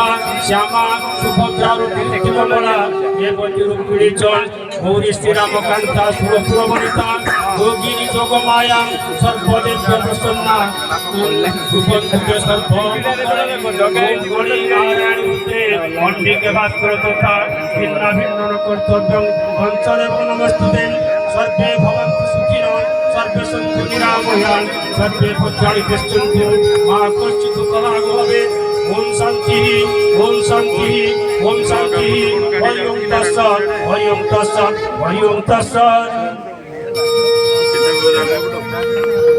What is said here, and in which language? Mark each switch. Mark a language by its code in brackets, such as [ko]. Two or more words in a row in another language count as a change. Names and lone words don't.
[sa] শ্যামা সুভদ্রা রূপিমলা দেবতী রূপিণী চল গৌরী শ্রীরামকান্তা সুরপুরবনিতা যোগিনী যোগমায়া সর্বদেব প্রসন্না কুর্বন্তু তে সর্বমঙ্গলং নারায়ণ রুদ্রে অন্বিকে ভাস্কর তথা ভিন্ন ভিন্ন কর্তব্যং পঞ্চদেব নমস্তুতে সর্বে ভবন্তু সুখিনঃ সর্বে সন্তু নিরাময়ান সর্বে ভদ্রাণি পশ্যন্তু মা কশ্চিৎ দুঃখভাগ ভবেৎ ওম শান্তি ওম শান্তি ওম শান্তি হরি ওম তৎসৎ হরি ওম তৎসৎ হরি ওম তৎসৎ